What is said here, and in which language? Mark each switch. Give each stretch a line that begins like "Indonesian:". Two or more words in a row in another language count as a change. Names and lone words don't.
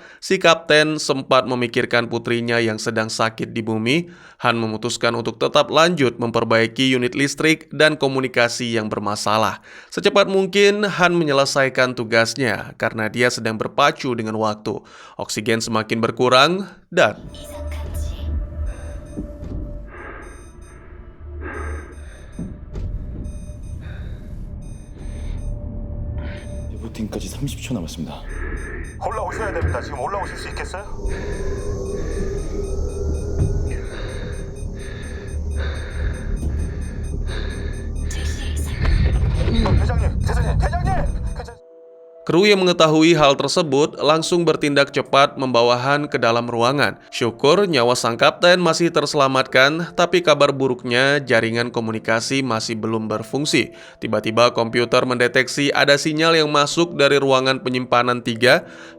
Indonesian: Si kapten sempat memikirkan putrinya yang sedang sakit di bumi. Han memutuskan untuk tetap lanjut memperbaiki unit listrik dan komunikasi yang bermasalah. Secepat mungkin Han menyelesaikan tugasnya karena dia sedang berpacu dengan waktu. Oksigen semakin berkurang dan...
Korean: 보팅까지 30초 남았습니다. 올라오셔야 됩니다. 지금 올라오실 수 있겠어요? 대장님!
Indonesian: Kru yang mengetahui hal tersebut langsung bertindak cepat membawa Han ke dalam ruangan. Syukur nyawa sang kapten masih terselamatkan, tapi kabar buruknya jaringan komunikasi masih belum berfungsi. Tiba-tiba komputer mendeteksi ada sinyal yang masuk dari ruangan penyimpanan 3.